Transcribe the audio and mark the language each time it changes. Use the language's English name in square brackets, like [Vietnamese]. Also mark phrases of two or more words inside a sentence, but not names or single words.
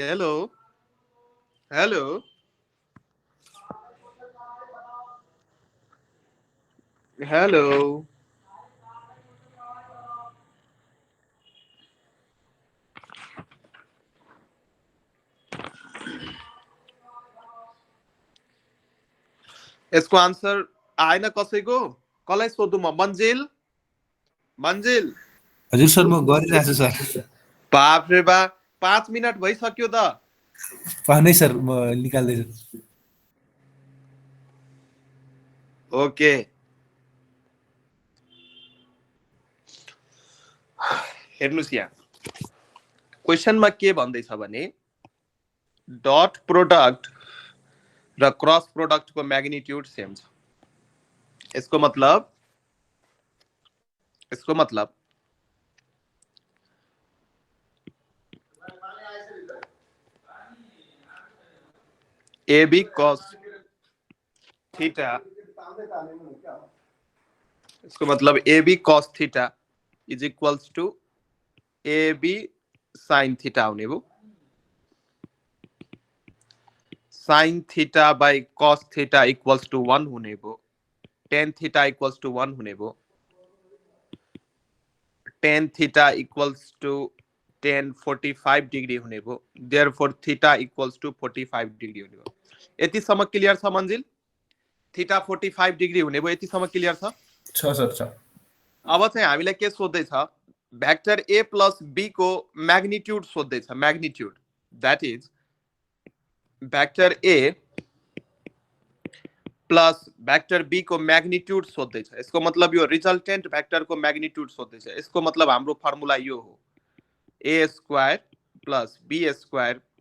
[Nepali] हेलो हेलो हेलो, यसको आन्सर आएन कसैको? कसलाई सोधु म? मन्जिल मन्जिल। हजुर सर म गरिरहेछु सर। बाप रे बाप, 5 मिनट भइसक्यो त। पानै सर म निकाल्दैछु। ओके, हेर्नुस् यहाँ क्वेशनमा के भन्दैछ भने [English] dot product [Nepali] र [English] cross product [Nepali] को मैग्निट्यूड सेम छ। यसको मतलब [English] AB cos theta, [Hindi] इसको मतलब [English] AB cos theta is equals to AB sin theta [Nepali] हुने भयो [English] sin theta by cos theta equals to 1 [Nepali] हुने भयो [English] tan theta equals to 1 [Nepali] हुने भयो [English] tan theta equals to tan 45 degree [Nepali] हुने भयो [English] therefore theta equals to 45 degree [Nepali] हुने भयो यतिसम्म क्लियर छ मन्जिल [English] theta 45 degree [Nepali] हुने भयो यतिसम्म क्लियर छ सर छ अब चाहिँ हामीलाई के सोध्दैछ [English] vector a plus b [Nepali] को म्याग्निट्युड सोध्दैछ म्याग्निट्युड [English] that is vector a plus vector b [Nepali] को म्याग्निट्युड सोध्दैछ यसको मतलब यो [English] resultant vector [Nepali] को म्याग्निट्युड सोध्दैछ यसको मतलब हाम्रो फर्मुला यो हो [English] a square plus b square